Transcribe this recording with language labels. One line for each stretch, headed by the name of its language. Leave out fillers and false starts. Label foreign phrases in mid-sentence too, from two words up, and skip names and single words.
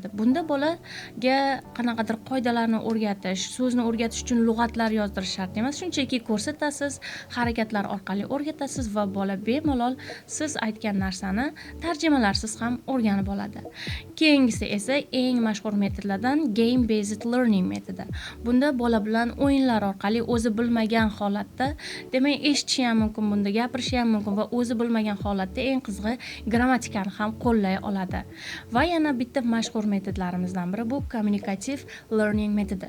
Uzbek: Bunda bolaga qanaqadir qoidalarni o'rgatish, so'zni o'rgatish uchun lug'atlar yozdirish shart emas, shunchaki ko'rsatasiz, harakatlar orqali o'rgatasiz va bola bemalol siz aytgan narsani tarjimalarsiz ham o'rganib oladi. Keyingisi esa eng mashhur metodlardan
English: game based learning
Uzbek: metodi. Bunda bola bilan o'yinlar orqali o'zi bilmagan holatda, demak eshitishi ham mumkin, bunda gapirishi ham mumkin va o'zi bilmagan holatda eng qizig'i grammatikani ham qo'llay oladi. Va yana bitta mashhur metodlarimizdan biri bu
English: communicative learning
Uzbek: metodi.